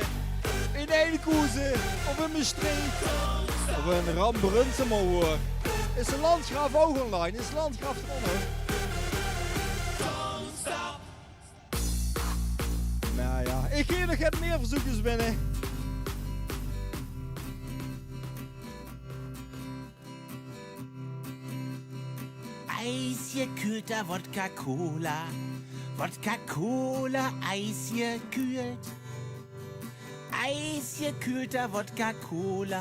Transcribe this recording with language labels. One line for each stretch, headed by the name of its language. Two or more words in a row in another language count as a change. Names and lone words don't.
Dutch: In Eindhoven. Of in Maastricht. Of in Rambrunsemahoor. Is de Landgraaf ook online? Is de Landgraaf eronder? Nou ja, ik geef nog het meer verzoekjes binnen.
German: Eisgekühlter Wodka-Cola Wodka-Cola, eisgekühlt. Eisgekühlter Wodka-Cola.